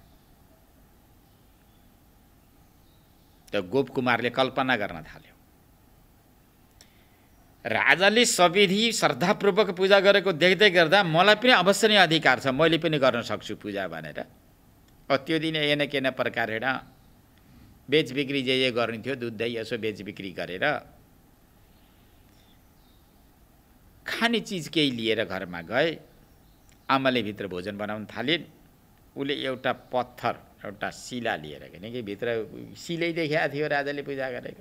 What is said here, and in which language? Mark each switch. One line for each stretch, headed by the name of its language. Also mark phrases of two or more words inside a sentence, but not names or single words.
Nepali: त्यो गोप कुमारले कल्पना गर्न थाल्यो, राजाले सविधि श्रद्धापूर्वक पूजा गरेको देख्दै गर्दा मलाई पनि अवश्य नै अधिकार छ, मैले पनि गर्न सक्छु पूजा भनेर। त्यो दिन
Sanskrit: एन केन प्रकारेण
Nepali: बेचबिक्री जे गर्ने थियो दुध दही यसो बेचबिक्री गरेर खाने चिज केही लिएर घरमा गए। आमाले भित्र भोजन बनाउन थालिन्। उसले एउटा पत्थर, एउटा शिला लिएर गए, कि भित्र शिलै देखाएको थियो राजाले पूजा गरेको।